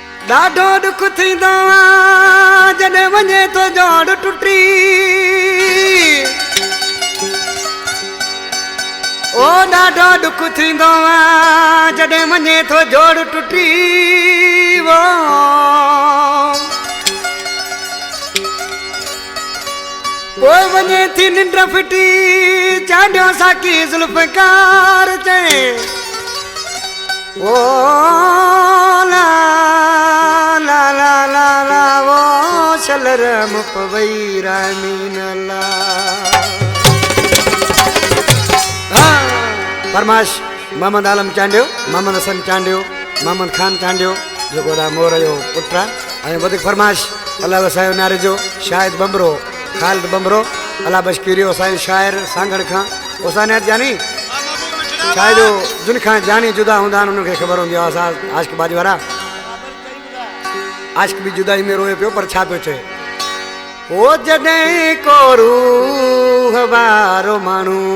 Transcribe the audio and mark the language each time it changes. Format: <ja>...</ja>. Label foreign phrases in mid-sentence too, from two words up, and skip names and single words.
<sd>ॾाढो दुख थींदो जॾहिं वञे तो जोड़ टुटी ओ ॾाढो दुख थींदो जॾहिं वञे तो जोड़ टुटी वो पोइ वञे थी निंड फिटी चाॾियो साकी ज़ुल्फ़कार चए ओ ला ला ला ला ला वो शलर मुपवई रामीन ला फरमाश मोहम्मद आलम चांडियो मोहम्मद हसन चांडियो मोहम्मद खान चांडियो जेको मोर जो पुटु आहे ऐं वधीक फरमाश अलाह वसायो नारे जो शाहिद बंबरो खालिद बंबरो अलाह बशकीरियो असांजो शाइर सांगड़ खां उसानियत जानी शायद जिन खां जानी जुदा हूंदा आहिनि उन्हनि खे ख़बर हूंदी आहे असां आशिक़ बाजी वारा आशिक़ बि जुदाई में रोए पियो पर छा पियो चए ओ जॾहिं को रूह वारो माण्हू</sd>